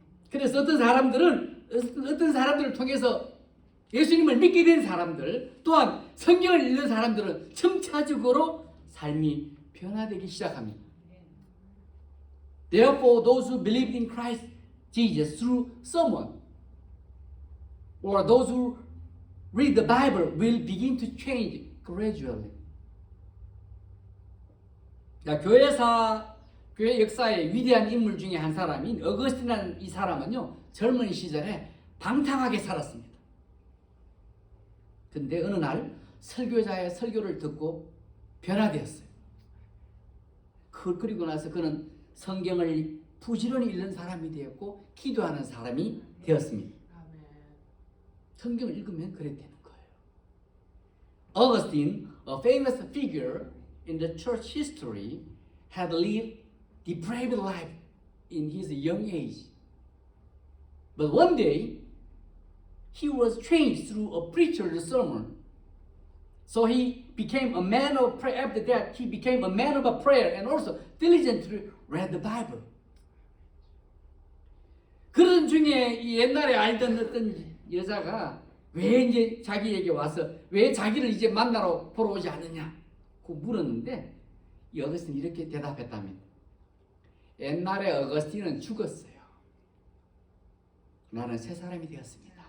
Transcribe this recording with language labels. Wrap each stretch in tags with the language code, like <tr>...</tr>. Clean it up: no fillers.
<ko>그래서 어떤 사람들을 통해서 예수님을 믿게 된 사람들, 또한 성경을 읽는 사람들은 점차적으로 삶이 변화되기 시작합니다.</ko> <en>Therefore, those who believe in Christ Jesus through someone, or those who read the Bible will begin to change gradually.</en> <ko>자, 교회 역사의 위대한 인물 중에 한 사람인 어거스틴이라는 이 사람은요, 젊은 시절에 방탕하게 살았습니다. 근데 어느 날 설교자의 설교를 듣고 변화되었어요. 그리고 나서 그는 성경을 부지런히 읽는 사람이 되었고 기도하는 사람이 되었습니다. 성경을 읽으면 그래 되는 거예요.</ko> <en>Augustine, a famous figure in the church history, had lived depraved life in his young age. But one day, he was changed through a preacher's sermon. So he became a man of prayer. After that, he became a man of prayer and also diligently read the Bible.</en> <ko>그런 중에 이 옛날에 알던 어떤 여자가 왜 이제 자기에게 와서 왜 자기를 이제 만나러 보러 오지 않느냐 고 물었는데 이 어거스틴이 이렇게 대답했답니다. 옛날에 어거스틴은 죽었어요. 나는 새 사람이 되었습니다.</ko>